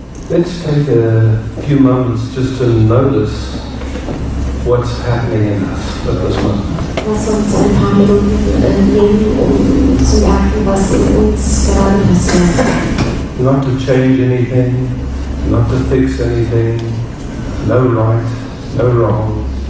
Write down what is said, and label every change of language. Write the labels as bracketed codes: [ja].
[en] Let's take a few moments just to notice what's happening in us at this moment. [de] Lass uns ein paar Minuten nehmen, zu merken, was in uns gerade passiert. [en] Not to change anything, not to fix anything, no right, no wrong.